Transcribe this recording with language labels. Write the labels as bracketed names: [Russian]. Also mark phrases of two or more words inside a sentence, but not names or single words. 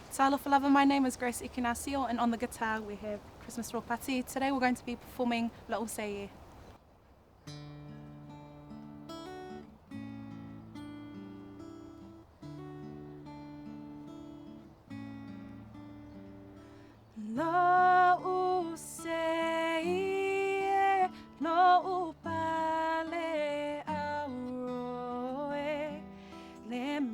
[English] Alofa Lover, my name is Grace Ikenasio, and on the guitar we have Christmas Ropati. Today we're going to be performing Lo'u Sei. [Samoan] Lo'u Sei, Lo'u pale auro le